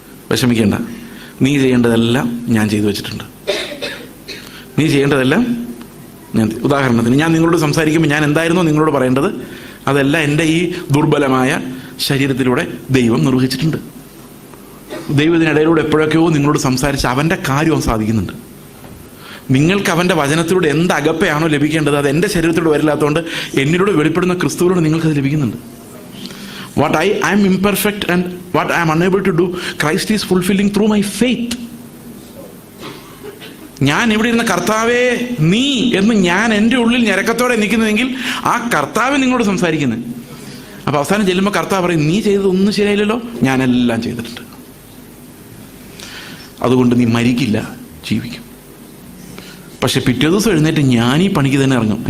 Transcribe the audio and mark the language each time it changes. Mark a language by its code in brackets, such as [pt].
[ml] വിഷമിക്കേണ്ട, നീ ചെയ്യേണ്ടതെല്ലാം ഞാൻ ചെയ്തു വെച്ചിട്ടുണ്ട്. നീ ചെയ്യേണ്ടതെല്ലാം ഞാൻ, ഉദാഹരണത്തിന് ഞാൻ നിങ്ങളോട് സംസാരിക്കുമ്പോൾ ഞാൻ എന്തായിരുന്നോ നിങ്ങളോട് പറയേണ്ടത് അതെല്ലാം എൻ്റെ ഈ ദുർബലമായ ശരീരത്തിലൂടെ ദൈവം നിർവഹിച്ചിട്ടുണ്ട്. ദൈവത്തിനിടയിലൂടെ എപ്പോഴൊക്കെയോ നിങ്ങളോട് സംസാരിച്ച് അവൻ്റെ കാര്യം സാധിക്കുന്നുണ്ട്. നിങ്ങൾക്ക് അവൻ്റെ വചനത്തിലൂടെ എന്ത് അകപ്പയാണോ ലഭിക്കേണ്ടത് അത് എൻ്റെ ശരീരത്തിലൂടെ വരില്ലാത്തതുകൊണ്ട് എന്നിലൂടെ വെളിപ്പെടുന്ന ക്രിസ്തുവിലൂടെ നിങ്ങൾക്കത് ലഭിക്കുന്നുണ്ട്. [en] What I am imperfect and what I am unable to do, Christ is fulfilling through my faith. [ml] ഞാൻ ഇവിടെ ഇരുന്ന കർത്താവേ നീ എന്ന് ഞാൻ എൻ്റെ ഉള്ളിൽ ഞരക്കത്തോടെ നിൽക്കുന്നതെങ്കിൽ ആ കർത്താവ് നിങ്ങളോട് സംസാരിക്കുന്നത്. അപ്പൊ അവസാനം ചെല്ലുമ്പോൾ കർത്താവ് പറയും നീ ചെയ്തതൊന്നും ശരിയായില്ലല്ലോ, ഞാനെല്ലാം ചെയ്തിട്ടുണ്ട്. അതുകൊണ്ട് നീ മരിക്കില്ല, ജീവിക്കും. പക്ഷെ പിറ്റേ ദിവസം എഴുന്നേറ്റ് ഞാൻ ഈ പണിക്ക് തന്നെ ഇറങ്ങും.